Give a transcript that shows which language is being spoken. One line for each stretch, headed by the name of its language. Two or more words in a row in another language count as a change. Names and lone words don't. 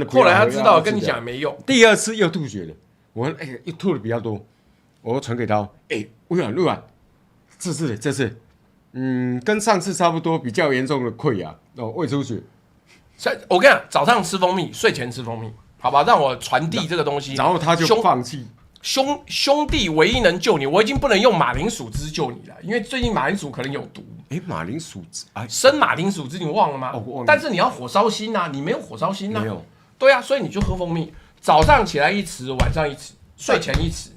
Chinese: 後來他知道跟你講沒用，第二次又吐血了。我又吐的比較多，我傳給他。魏婉，這次，跟上次差不多，比較嚴重的潰瘍胃出血。我跟你講，早上吃蜂蜜，睡前吃蜂蜜，好吧，讓我傳遞這個東西。然後他就放棄。兄弟唯一能救你，我已經不能用馬鈴薯汁救你了，因為最近馬鈴薯可能有毒。馬鈴薯汁生馬鈴薯汁你忘了嗎？但是你要火燒心啊，你沒有火燒心啊。沒有。對啊，所以你就喝蜂蜜。早上起來1匙，晚上1匙，睡前1匙。